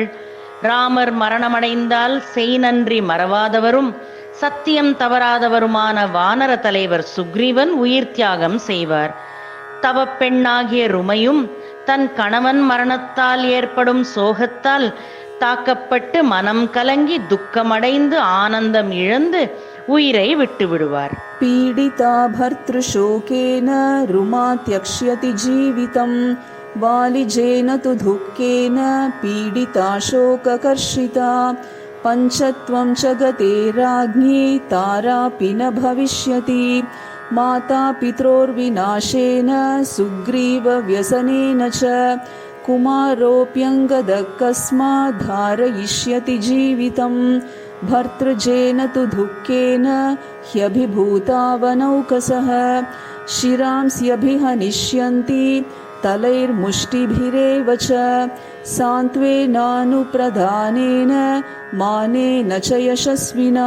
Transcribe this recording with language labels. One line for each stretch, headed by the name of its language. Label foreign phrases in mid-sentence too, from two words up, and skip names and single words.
Tamil: ராமர் மரணமடைந்தால் செய் நன்றி மறவாதவரும் சத்தியம் தவறாதவருமான வானர தலைவர் சுக்ரீவன் உயிர் தியாகம் செய்வார். தவப்பெண்ணாகிய ருமையும் தன் கணவன் மரணத்தால் ஏற்படும் சோகத்தால் தாக்கப்பட்டு மனம் கலங்கி துக்கமடைந்து ஆனந்தம் இழந்து உயிரை விட்டு விடுவார்.
Sanskrit: पीडिता भर्तृशोकेन रुमात्यक्ष्यति जीवितं वालिजेन तु दुःखेन पीडिता शोककर्षिता पञ्चत्वं च गते राज्ञी तारापि न भविष्यति माता पित्रोर्विनाशेन सुग्रीवव्यसनेन च कुमारोऽप्यङ्गदः कस्मात् धारयिष्यति जीवितं भर्तृजेन तु दुःखेन ह्यभिभूतावनौकसः शिरांस्यभिहनिष्यन्ति तलैर्मुष्टिभिरेव च सान्त्वेनानुप्रदानेन मानेन च यशस्विना.